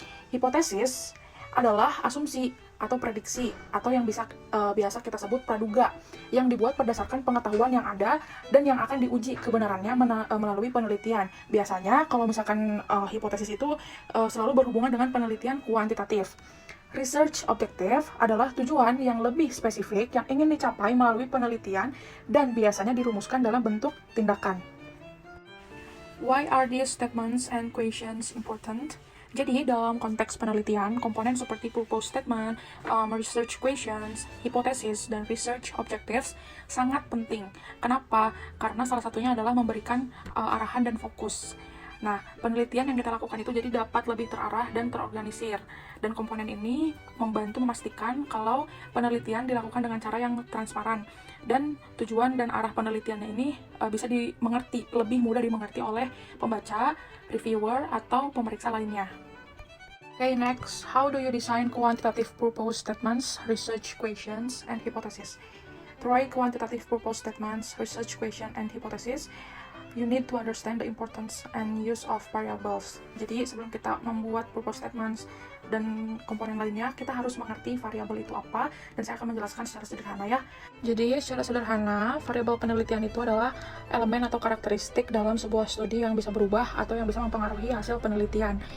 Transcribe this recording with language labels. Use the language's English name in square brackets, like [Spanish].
[Indonesian] Hipotesis adalah asumsi atau prediksi atau yang biasa kita sebut praduga yang dibuat berdasarkan pengetahuan yang ada dan yang akan diuji kebenarannya melalui penelitian. Biasanya kalau misalkan hipotesis itu selalu berhubungan dengan penelitian kuantitatif. Research objective adalah tujuan yang lebih spesifik yang ingin dicapai melalui penelitian dan biasanya dirumuskan dalam bentuk tindakan. [English] Why are these statements and questions important? [Indonesian] Jadi, dalam konteks penelitian, komponen seperti purpose statement, research questions, hypothesis, dan research objectives sangat penting. Kenapa? Karena salah satunya adalah memberikan arahan dan fokus. Nah, penelitian yang kita lakukan itu jadi dapat lebih terarah dan terorganisir. Dan komponen ini membantu memastikan kalau penelitian dilakukan dengan cara yang transparan. Dan tujuan dan arah penelitiannya ini bisa dimengerti, lebih mudah dimengerti oleh pembaca, reviewer, atau pemeriksa lainnya. [English] Okay, next, how do you design quantitative purpose statements, research questions, and hypothesis? To write quantitative purpose statements, research question, and hypothesis, you need to understand the importance and use of variables. [Indonesian] Jadi sebelum kita membuat purpose statements dan komponen lainnya, kita harus mengerti variabel itu apa, dan saya akan menjelaskan secara sederhana ya. Jadi secara sederhana, variabel penelitian itu adalah elemen atau karakteristik dalam sebuah studi yang bisa berubah atau yang bisa mempengaruhi hasil penelitian.